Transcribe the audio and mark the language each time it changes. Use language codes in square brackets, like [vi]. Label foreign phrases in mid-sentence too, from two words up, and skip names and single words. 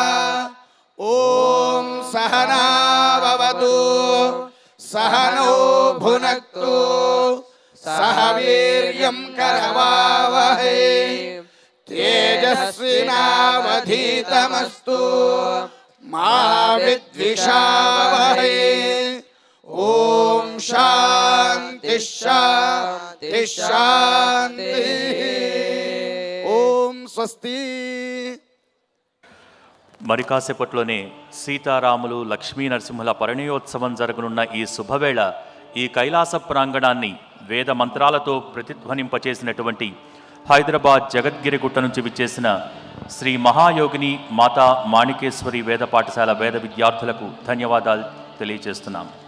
[sa] ॐ सहना भवतु सहनौ भुनक्तु सह वीर्यं करवावहै तेजस्विनावधीतमस्तु मा विद्विषावहै ॐ शान्ति शान्ति शान्तिः ॐ स्वस्ति. [te] మరి కాసేపట్లోనే సీతారాములు లక్ష్మీ నరసింహుల పరిణయోత్సవం జరగనున్న ఈ శుభవేళ ఈ కైలాస ప్రాంగణాన్ని వేద మంత్రాలతో ప్రతిధ్వనింపచేసినటువంటి హైదరాబాద్ జగద్గిరిగుట్ట నుంచి విచ్చేసిన శ్రీ మహాయోగిని మాతా మాణికేశ్వరి వేద పాఠశాల వేద విద్యార్థులకు ధన్యవాదాలు తెలియజేస్తున్నాం.